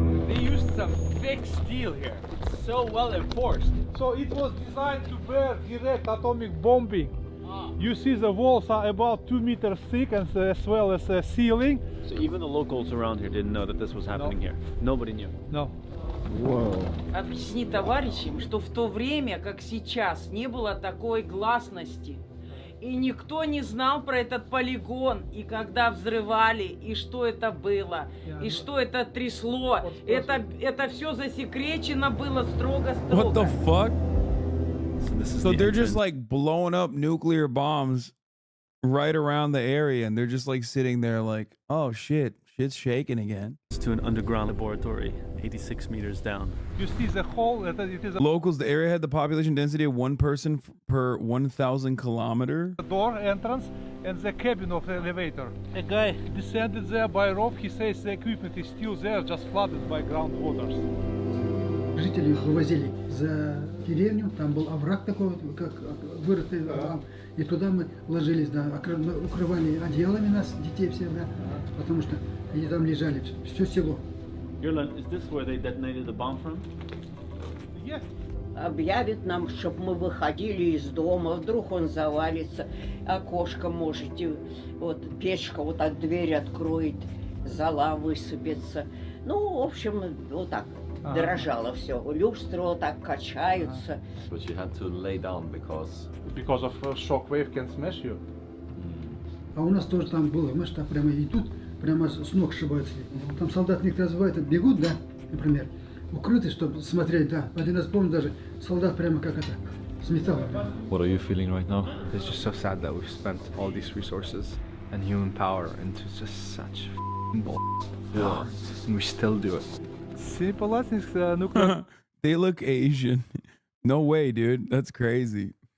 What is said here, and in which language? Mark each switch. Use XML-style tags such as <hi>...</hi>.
<en>They used some thick steel here. It's so well enforced. So it was designed to bear direct atomic bombing. You see the walls are about 2 meters thick and as well as a ceiling. So even the locals around here didn't know that this was happening here? Nobody knew? No.</en> <ru>Объясни товарищам, что в то время, как сейчас, не было такой гласности. И никто не знал про этот полигон, и когда взрывали, и что это было, и что это трясло. Это все засекречено было строго-строго.</ru> <en>What the fuck? So they're just like blowing up nuclear bombs right around the area, and they're just like sitting there like, oh shit, shit's shaking again. It's to an underground laboratory, 86 meters down. You see the hole, it is a Locals, the area had the population density of 1 person per 1,000 kilometer. door entrance and the cabin of the elevator. A guy descended there by rope. He says the equipment is still there, just flooded by groundwaters.</en> <ru>Жители вывозили за деревню, там был овраг такой, как вырытый там, и туда мы ложились, да, укрывали одеялами нас, детей всех, да, потому что они там лежали, все село.</ru> <en>Is this where they detonated the bomb from? Yes.</en> <ru>Объявит нам, чтобы мы выходили из дома, вдруг он завалится, окошко можете, вот печка вот так дверь откроет, зола высыпется. Ну, в общем, вот так. Дрожало все. Люстры вот так качаются.</ru> <en>But you had to lay down because of shock wave can smash you.</en> <ru>А у нас тоже там было, мы что прямо идут, прямо с ног сшибаются. Там солдат некоторые развивают, бегут, да, например, укрыты, чтобы смотреть, да. Один раз помню даже, солдат прямо как это, с металлом.</ru> <en>What are you feeling right now? It's just so sad that we've spent all these resources and human power into just such bull. Yeah. And we still do it. Simple as nuclear. They look Asian. No way, dude. That's crazy.</en>